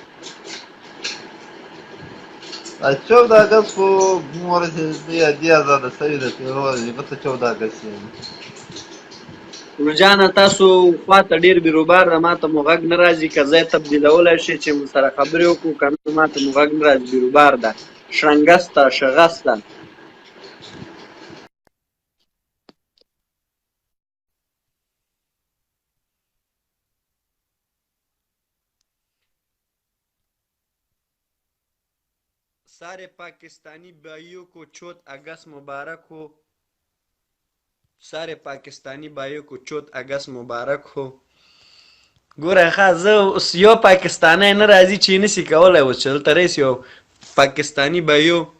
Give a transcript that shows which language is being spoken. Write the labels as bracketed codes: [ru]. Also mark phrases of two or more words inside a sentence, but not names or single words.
[ps] دا 14 اګست خو مور دې ازاده شوې ده، هغه ته 14 اګست یم. روجانه تاسو خواته ډېر بیروبار ده، ما ته مو غږ نه راځي. که ځای تبدیلولی شئ چې مو سره خبرې وکړو، که نه ما ته مو غږ نه راځي، بیروبار ده، شرنګسته شغسته. [ur] سارے پاکستانی بھائیوں کو چوت اگست مبارک ہو، سارے پاکستانی بھائیوں کو چوت اگست مبارک ہو. [ps] ګوره ښه، زه اوس یو پاکستانی نه راځي چې نسي کولی اوس چې دلته رئیس یو [ur] پاکستانی بھائیو